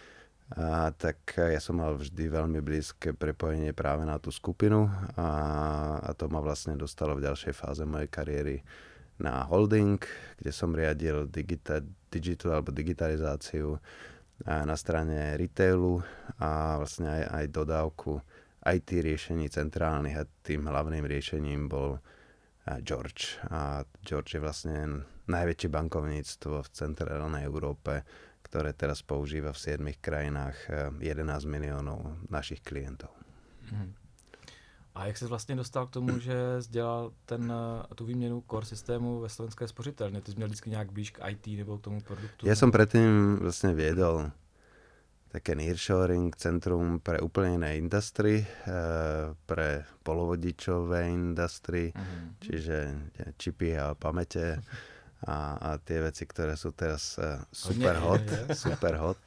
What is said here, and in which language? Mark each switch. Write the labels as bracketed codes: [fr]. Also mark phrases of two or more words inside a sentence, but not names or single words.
[sk] tak ja som mal vždy veľmi blízke prepojenie práve na tú skupinu a to ma vlastne dostalo v ďalšej fáze mojej kariéry na holding, kde som riadil digital alebo digitalizáciu na strane retailu a vlastne aj dodávku IT riešení centrálnych a tým hlavným riešením bol George. A George je vlastne najväčšie bankovníctvo v centrálnej Európe, ktoré teraz používa v 7 krajinách 11 miliónov našich klientov. [cs] A jak se vlastně dostal k tomu, že dělal tu výměnu core systému ve Slovenské spořitelně? Ty jsi měl vždycky nějak blíž k IT nebo k tomu produktu? [sk] Ja som predtým vlastne viedol také nearshoring centrum pre úplne iné industry, pre polovodičové industry, čiže čipy a pamäte a tie veci, ktoré sú teraz [en] super hot.